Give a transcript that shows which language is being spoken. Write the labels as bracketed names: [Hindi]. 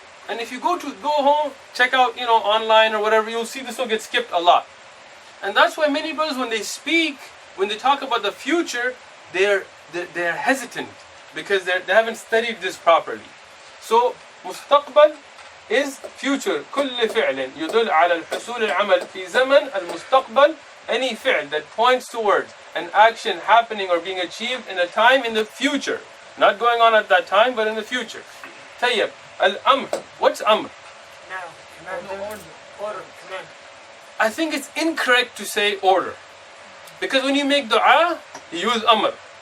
[English] And if you go home, check out, online or whatever, you'll see this will get skipped a lot. And that's why many brothers, when they speak, when they talk about the future, they're hesitant because they haven't studied this properly. So mustaqbal is future. [Arabic] كل فعل يدل على الحصول العمل في زمن المستقبل. [English] Any fi'l that points towards an action happening or being achieved in a time in the future. Not going on at that time, but in the future. Tayyib. Al-amr. What's amr? Command. I think it's incorrect to say order. Because when you make dua, you use amr.